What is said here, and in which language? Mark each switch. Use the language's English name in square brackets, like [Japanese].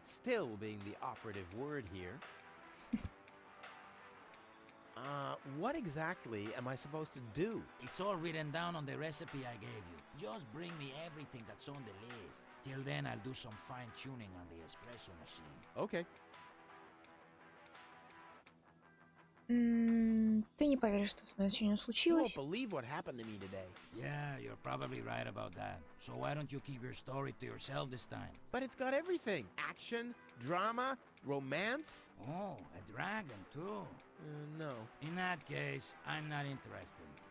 [English] Still being the operative word here. What exactly am I supposed to do? It's all written down on the recipe I gave you. Just bring me everything that's on the list. Till then, I'll do some fine-tuning on the espresso machine. Okay. [Russian] Ты не поверишь, что с мной сегодня [English] You won't [Russian] случилось. [English] believe what happened to me today. Yeah, you're probably right about that. So why don't you keep your story to yourself this time? But it's got everything. Action, drama, romance. Oh, a dragon, too. No. In that case, I'm not interested.